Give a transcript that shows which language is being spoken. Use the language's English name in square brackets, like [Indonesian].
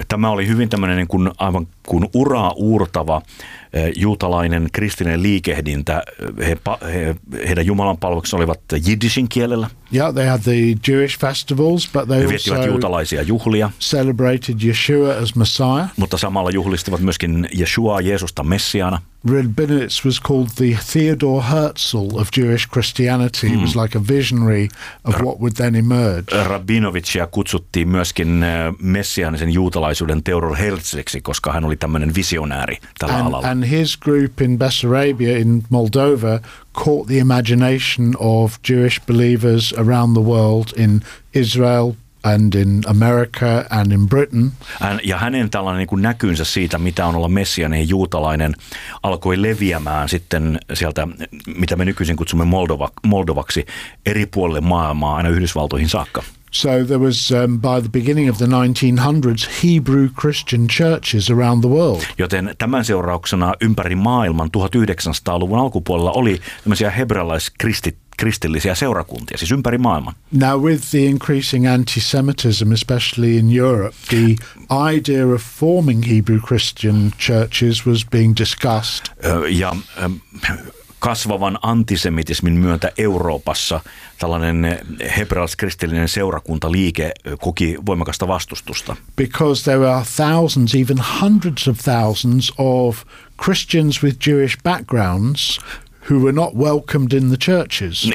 [Finnish] Tämä oli hyvin tämmöinen niin kuin aivan kuin uraa uurtava juutalainen kristillinen liikehdintä. Heidän Jumalan palveluksensa olivat jiddishin kielellä. [English] Yeah, they had the Jewish festivals, but they [Finnish] he viettivät juutalaisia juhlia. [English] Celebrated Yeshua as Messiah. [Finnish] Mutta samalla juhlistivat myöskin Yeshuaa, Jeesusta messiaana. [English] Rabinowitz was called the Theodor Herzl of Jewish Christianity. He was like a visionary of what would then emerge. [Finnish] Rabinovitsia kutsuttiin myöskin messiaanisen juutalaisuuden Theodor Herzliksi, koska hän oli tämmöinen visionääri tällä alalla. [English] And his group in Bessarabia in Moldova caught the imagination of Jewish believers around the world in Israel and in America and in Britain. [Finnish] Ja hänen tällainen niin kuin näkynsä siitä, mitä on olla messianinen juutalainen, alkoi leviämään sitten sieltä, mitä me nykyisin kutsumme Moldovaksi, eri puolille maailmaa aina Yhdysvaltoihin saakka. [English] So there was, by the beginning of the 1900s, Hebrew Christian churches around the world. [Finnish] Joten tämän seurauksena ympäri maailman 1900-luvun alkupuolella oli tämmöisiä hebrealaiskristillisiä seurakuntia, siis ympäri maailman. [English] Now with the increasing antisemitism, especially in Europe, the idea of forming Hebrew Christian churches was being discussed. [Finnish] Ja kasvavan antisemitismin myötä Euroopassa tällainen hebrealaiskristillinen seurakuntaliike koki voimakasta vastustusta. [English] Because there are thousands, even hundreds of thousands of Christians with Jewish backgrounds who were not welcomed in the churches.